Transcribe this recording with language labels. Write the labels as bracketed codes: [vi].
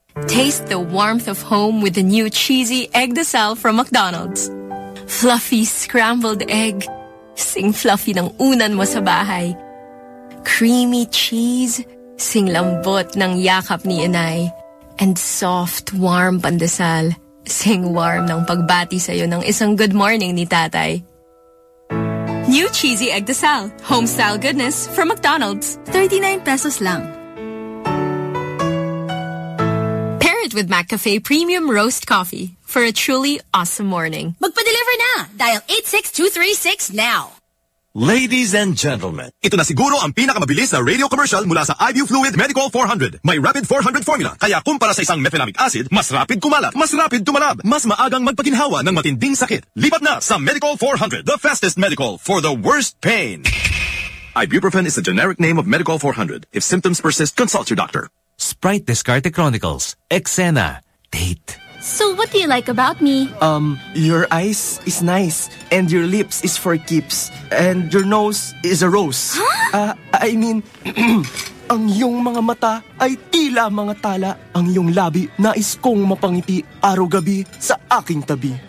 [en] Taste the warmth of home with the new cheesy egg de sal from McDonald's. Fluffy scrambled egg. [tl] Sing fluffy ng unan mo sa bahay. [en] Creamy cheese. [tl] Sing lambot ng yakap ni inay. [en] And soft, warm pandesal. [tl] Sing warm ng pagbati sa'yo ng isang [en] good morning [tl] ni tatay. [en] New Cheesy Egg Desal. Homestyle goodness from McDonald's. 39 pesos lang. Pair it with McCafe Premium Roast Coffee for a truly awesome morning. [tl] Magpa-deliver na! [en] Dial 86236 now! [tl] Ladies and gentlemen, ito na siguro ang pinakamabilis na radio commercial mula sa IV Fluid Medical 400. May Rapid 400 formula, kaya kumpara sa isang mefenamic acid, mas rapid kumalat, mas rapid tumalab, mas maagang magpaginhawa ng matinding sakit. Lipat na sa [en] Medical 400, the fastest medical for the worst pain. Ibuprofen is the generic name of Medical 400. If symptoms persist, consult your doctor. Sprite Descarte Chronicles, Exena, Date. So what do you like about me? Your eyes is nice, and your lips is for keeps, and your nose is a rose. Huh? I mean, [tl] ang iyong mga mata ay tila mga tala. Ang iyong labi, nais kong mapangiti araw-gabi sa aking tabi.